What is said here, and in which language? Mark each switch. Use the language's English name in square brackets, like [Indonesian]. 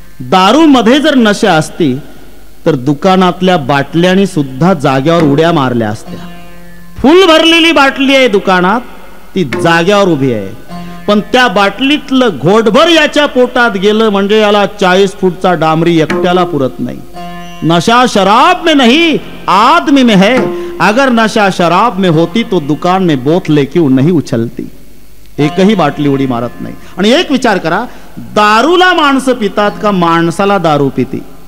[Marathi] दारूमध्ये जर नशा असती तर दुकानातल्या बाटल्यानी सुद्धा जाग्यावर उड्या मारल्या असत्या. फुल भरलेली बाटली आहे दुकानात, ती जाग्यावर उभी आहे, पण त्या बाटलीतलं घोटभर याच्या पोटात गेलं म्हणजे याला 40 फूटचा डांबरी एकट्याला पुरत नाही. [Hindi] नशा शराब में नहीं आदमी में है. अगर नशा शराब में होती तो दुकान में बोतलें क्यों नहीं उछलती. [Marathi] एकही बाटली उडी मारत नाही. आणि एक विचार करा, दारूला माणसं पितात का माणसाला दारू पिती.